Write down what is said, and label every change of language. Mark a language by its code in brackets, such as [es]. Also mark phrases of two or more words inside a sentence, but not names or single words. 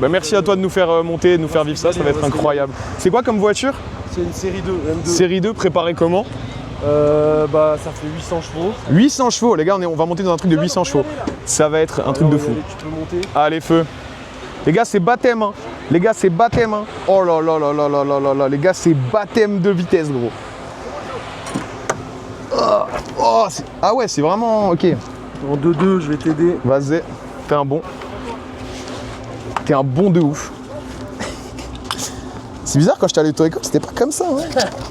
[fr] Bah, merci à toi de nous faire monter, de nous faire vivre ça, ça va être incroyable. C'est quoi comme voiture? C'est une série 2, M2. Série 2, préparée comment? Bah ça fait 800 chevaux. 800 chevaux, les gars, on va monter dans un truc de 800 chevaux. Ça va être un truc de fou. Tu peux monter. Allez, feu. Les gars, c'est baptême, hein. Les gars, c'est baptême, hein. Oh là là là là là là là là. Les gars, c'est baptême de vitesse, gros. Oh, ah ouais, c'est vraiment... Ok. En 2-2, je vais t'aider. Vas-y, t'es un bon. T'es un bon de ouf. C'est bizarre, quand j'étais à l'auto-école, c'était pas comme ça, hein.